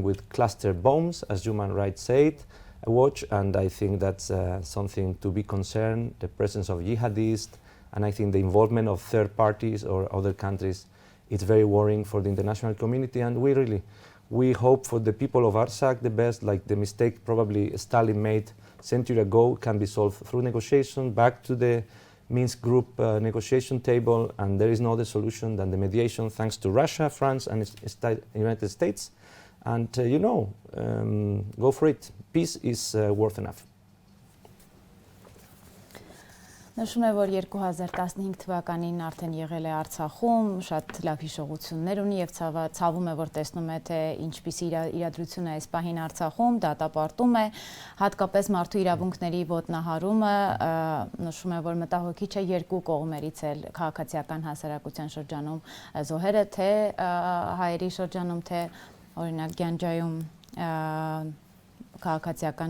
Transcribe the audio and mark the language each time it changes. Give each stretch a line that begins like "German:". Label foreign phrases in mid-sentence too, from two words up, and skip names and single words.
English: with cluster bombs, as Human Rights Watch, and I think that's something to be concerned, the presence of jihadists, and I think the involvement of third parties or other countries, it's very worrying for the international community, and we hope for the people of Artsakh the best, like the mistake probably Stalin made a century ago can be solved through negotiation, back to the Minsk group negotiation table, and there is no other solution than the mediation, thanks to Russia, France, and the United States. And go for it. Peace is worth enough.
Armenian: Նշում է, որ 2015 թվականին արդեն եղել է Արցախում, շատ լավ հիշողություններ ունի եւ ցավում է, որ տեսնում է, թե ինչպիսի իրադրություն է այս պահին Արցախում, դատապարտում է, հատկապես մարդու իրավունքների ոտնահարումը, նշում է, որ մտահոգիչ է երկու կողմերից էլ քաղաքացիական հասարակության շրջանում զոհերը, թե հայերի շրջանում, թե օրինակ Գանջայում քաղաքացիական